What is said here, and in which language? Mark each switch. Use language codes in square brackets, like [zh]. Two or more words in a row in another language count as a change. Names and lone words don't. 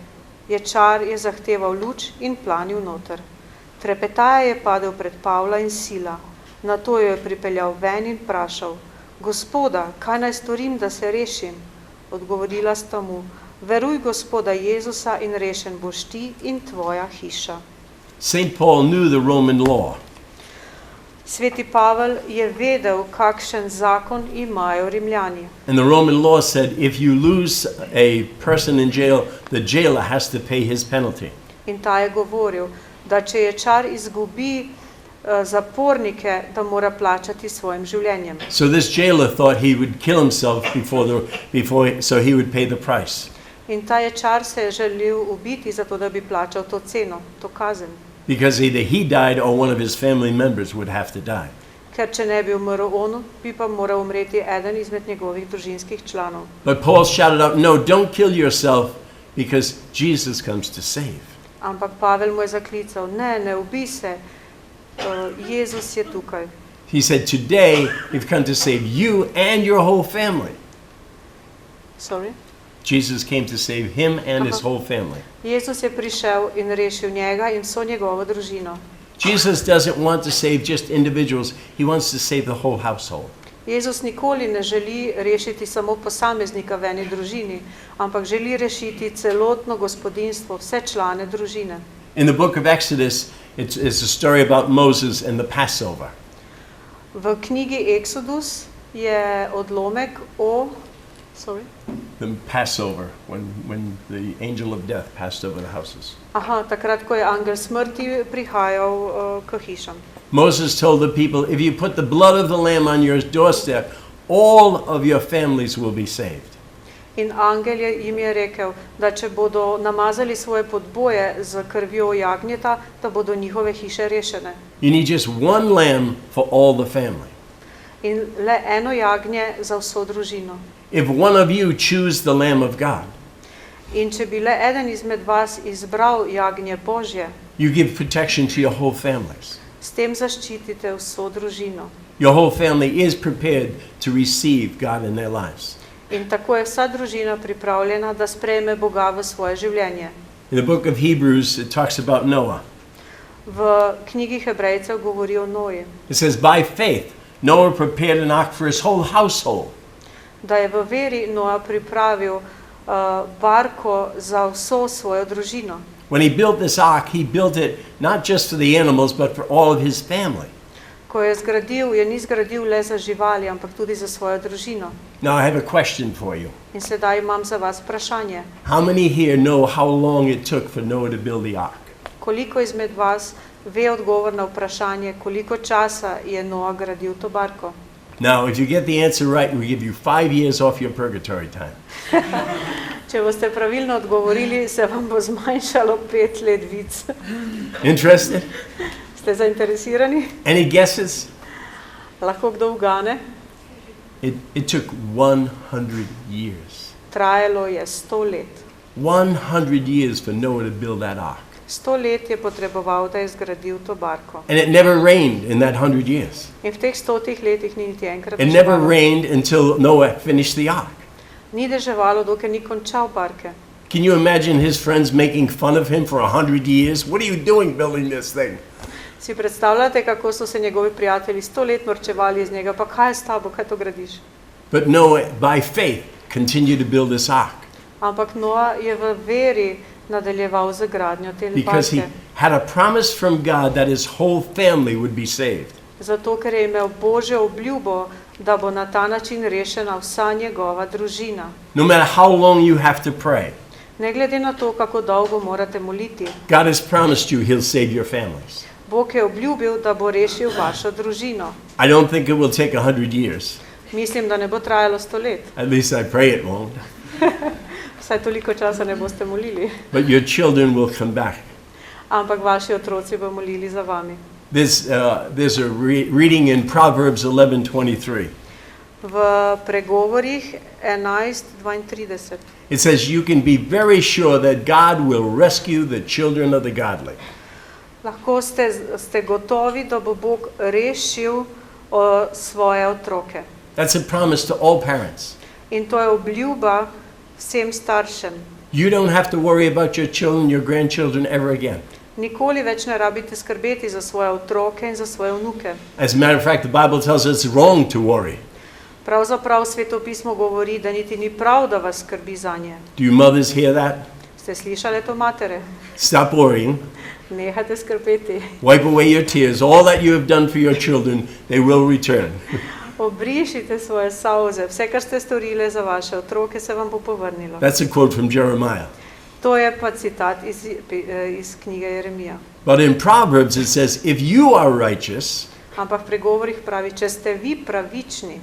[sl] Ječar je zahteval luč in planil noter. Trepetaje je padel pred Pavla in Sila. Nato jo je pripeljal ven in vprašal: Gospoda, kaj naj storim, da se rešim? Odgovorila sta mu: Veruj Gospoda Jezusa in rešen boš ti in tvoja hiša. [en] St. Paul knew the Roman law. [sl] Sveti Pavel je vedel, kakšen zakon imajo Rimljani. [en] And the Roman law said if you lose a person in jail, the jailer has to pay his penalty. [sl] In ta je govoril, da če ječar izgubi zapornike, da mora plačati svojim življenjem. [en] So this jailer thought he would kill himself so he would pay the price. [sl] In ta ječar se je želel ubiti, zato da bi plačal to ceno, to kazen. [en] Because either he died or one of his family members would have to die. [sl] Ker če ne bi umrl on, bi pa moral umreti eden izmed njegovih družinskih članov. [en] But Paul shouted out, no, don't kill yourself because Jesus comes to save. [sl] Ampak Pavel mu je zaklical: ne ubij se, Jezus je tukaj. [en] He said, today you've come to save you and your whole family. Sorry? Jesus came to save him and his whole family. [sl] Jezus je prišel in rešil njega in vso njegovo družino. [en] Jesus doesn't want to save just individuals. He wants to save the whole household. [sl] Jezus nikoli ne želi rešiti samo posameznika v eni družini, ampak želi rešiti celotno gospodinjstvo, vse člane družine. [en] In the book of Exodus, it's a story about Moses and the Passover. [sl] V knjigi Exodus je odlomek o [en] The Passover, when the angel of death passed over the houses. [sl] takrat, ko je angel smrti prihajal k hišam. [en] Moses told the people, if you put the blood of the lamb on your doorstep, all of your families will be saved. [sl] In angel jim je rekel, da če bodo namazali svoje podboje z krvjo jagnjeta, da bodo njihove hiše rešene. [en] You need just one lamb for all the family. [sl] In le eno jagnje za vso družino. [en] If one of you choose the Lamb of God, [sl] In če bi le eden izmed vas izbral jagnje Božje, [en] you give protection to your whole families. [sl] s tem zaščitite vso družino. [en] Your whole family is prepared to receive God in their lives. [sl] In tako je vsa družina pripravljena, da sprejme Boga v svoje življenje. [en] In the book of Hebrews, it talks about Noah. [sl] V knjigi Hebrejcev govori o Noji, [en] It says, by faith, Noah prepared an ark for his whole household. [sl] da je v veri Noa pripravil barko za vso svojo družino. [en] When he built this ark, he built it not just for the animals, but for all of his family. [sl] Ko je zgradil, je ni zgradil le za živali, ampak tudi za svojo družino. [en] Now, I have a question for you. [sl] In sedaj imam za vas vprašanje. [en] How many here know how long it took for Noah to build the ark? [sl] Koliko izmed vas ve odgovor na vprašanje, koliko časa je Noa gradil to barko? [en] Now, if you get the answer right, we give you 5 years off your purgatory time. [sl] Če boste pravilno odgovorili, se vam bo zmanjšalo 5 let vic. [en] Interested? [sl] Ste zainteresirani? [en] Any guesses? [sl] Lahko kdo ugane? [en] It took 100 years. [sl] Trajalo je 100 let. [en] 100 years for Noah to build that ark. [sl] 100 let je potreboval, da je zgradil to barko. [en] And it never rained in that 100 years. [sl] In v teh 100 letih ni niti enkrat [en] It never [sl] deževalo. [en] rained until Noah finished the ark. [sl] Ni deževalo, dokler ni končal barke. [en] Can you imagine his friends making fun of him for 100 years? What are you doing building this thing? [sl] Si predstavljate, kako so se njegovi prijatelji 100 let norčevali iz njega, pa kaj je s tabo, kaj to gradiš? [en] But Noah, by faith, continued to build this ark [sl] Ampak Noa je v veri nadaljeval z gradnjo te [en] because he [sl] barke. [en] had a promise from God that his whole family would be saved. [sl] Zato, ker je imel Božjo obljubo, da bo na ta način rešena vsa njegova družina. [en] No matter how long you have to pray, [sl] Ne glede na to, kako dolgo morate moliti, [en] God has promised you he'll save your families. [sl] Bog je obljubil, da bo rešil vašo družino. [en] I don't think it will take 100 years. [sl] Mislim, da ne bo trajalo 100 let. [en] At least I pray it won't. [sl] Vsaj toliko časa ne boste molili. [en] But your children will come back. [sl] Ampak vaši otroci bo molili za vami. [en] There's a reading in Proverbs 11:23. [sl] V pregovorih 11:32 [en] It says, you can be very sure that God will rescue the children of the godly. [sl] lahko ste gotovi, da bo Bog rešil svoje otroke. [en] That's a promise to all parents. [sl] In to je obljuba vsem staršem. [en] You don't have to worry about your children, your grandchildren ever again. [sl] Nikoli več ne rabite skrbeti za svoje otroke in za svoje vnuke. [en] As a matter of fact, the Bible tells us it's wrong to worry. [sl] Pravzaprav Sveto pismo govori, da niti ni prav, da vas skrbi zanje. [en] Do you mothers hear that? [sl] Ste slišali to, matere? [en] Stop worrying. [sl] Nehajte skrbeti. [en] Wipe away your tears. All that you have done for your children, they will return. [sl] Obrišite svoje solze. Vse, kar ste storile za vaše otroke, se vam bo povrnilo. [en] That's a quote from Jeremiah. [sl] To je pa citat iz knjige Jeremija. [en] But in Proverbs it says, if you are righteous, [sl] Ampak v pregovorih pravi, če ste vi pravični,